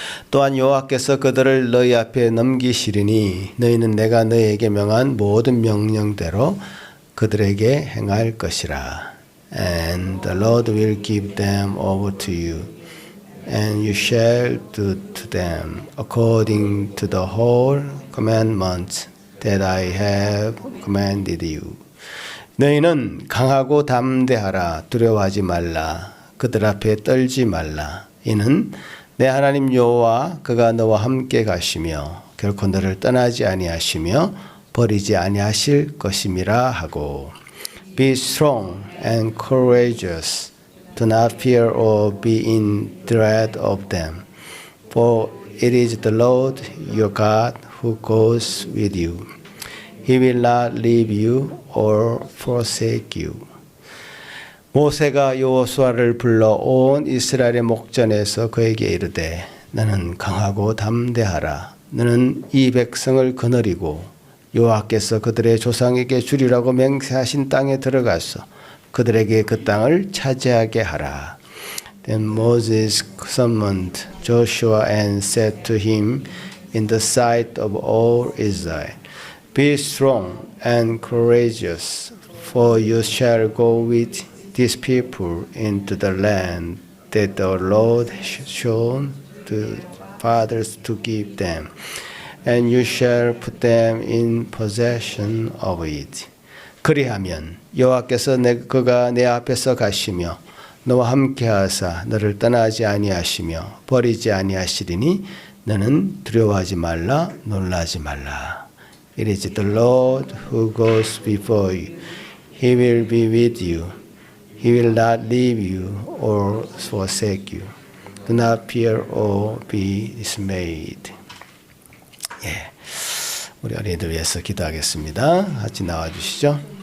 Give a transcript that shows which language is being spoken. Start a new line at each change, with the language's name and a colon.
Korean: 또한 여호와께서 그들을 너희 앞에 넘기시리니 너희는 내가 너희에게 명한 모든 명령대로 그들에게 행할 것이라.
English: And the Lord will give them over to you, and you shall do to them according to the whole commandment that I have commanded you.
Korean: 너희는 강하고 담대하라. 두려워하지 말라. 그들 앞에 떨지 말라. 이는 내 하나님 여호와 그가 너와 함께 가시며 결코 너를 떠나지 아니하시며 버리지 아니하실 것임이라 하고.
English: Be strong and courageous. Do not fear or be in dread of them. For it is the Lord your God who goes with you. He will not leave you or forsake you.
Korean: 모세가 여호수아를 불러 온 이스라엘의 목전에서 그에게 이르되 너는 강하고 담대하라. 너는 이 백성을 거느리고 여호와께서 그들의 조상에게 주리라고 맹세하신 땅에 들어가서 그들에게 그 땅을 차지하게 하라.
English: Then Moses summoned Joshua and said to him in the sight of all Israel, Be strong and courageous, for you shall go with these people into the land that the Lord has shown to fathers to give them, and you shall put them in possession of it.
Korean: 그리하면 여호와께서 그가 내 앞에서 가시며 너와 함께하사 너를 떠나지 아니하시며 버리지 아니하시리니 너는 두려워하지 말라 놀라지 말라.
English: It is the Lord who goes before you. He will be with you. He will not leave you or forsake you. Do not fear or be dismayed.
Korean: 예, 우리 어린이들 위해서 기도하겠습니다. 같이 나와 주시죠.